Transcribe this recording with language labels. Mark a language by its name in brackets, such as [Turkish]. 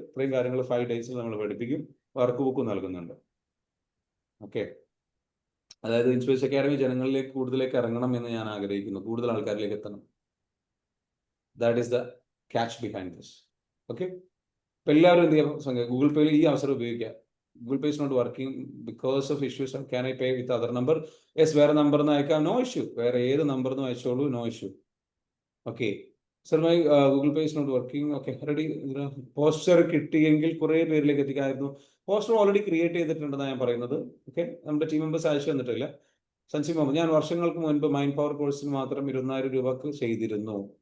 [Malayalam] ഇത്രയും കാര്യങ്ങൾ 5 days നമ്മൾ പഠിപ്പിക്കും. വർക്ക് ബുക്കും നൽകുന്നുണ്ട്. ഓക്കെ, അതായത് ഇൻസ്പേസ് അക്കാഡമി ജനങ്ങളിലേക്ക് കൂടുതലേക്ക് ഇറങ്ങണം എന്ന് ഞാൻ ആഗ്രഹിക്കുന്നു. കൂടുതൽ ആൾക്കാരിലേക്ക് എത്തണം. [English] That is the catch behind this. [Malayalam] Okay, ഇപ്പൊ എല്ലാവരും എന്ത് ചെയ്യാം, ഗൂഗിൾ പേയിൽ ഈ അവസരം ഉപയോഗിക്കുക. [English] Google Pay is not working because of issues. Can I pay with other number? [Malayalam] Yes, വേറെ നമ്പർ നിന്ന് അയക്കാം, നോ ഇഷ്യൂ. വേറെ ഏത് നമ്പർ നിന്ന് അയച്ചോളൂ, no issue. [English] Okay sir, my Google Pay is not working. Okay, ready. [Malayalam] Poster കിട്ടിയെങ്കിൽ കുറേ പേരിലേക്ക് എത്തിക്കായിരുന്നു. പോസ്റ്റർ ഓൾറെഡി ക്രിയേറ്റ് ചെയ്തിട്ടുണ്ടെന്നാണ് ഞാൻ പറയുന്നത്. ഓക്കെ, നമ്മുടെ ടീം മെമ്പേഴ്സ് അയച്ചു തന്നിട്ടില്ല. സൻസി മുഹമ്മദ്, ഞാൻ വർഷങ്ങൾക്ക് മുൻപ് മൈൻഡ് പവർ കോഴ്സിന് മാത്രം 20,000 രൂപക്ക് ചെയ്തിരുന്നു.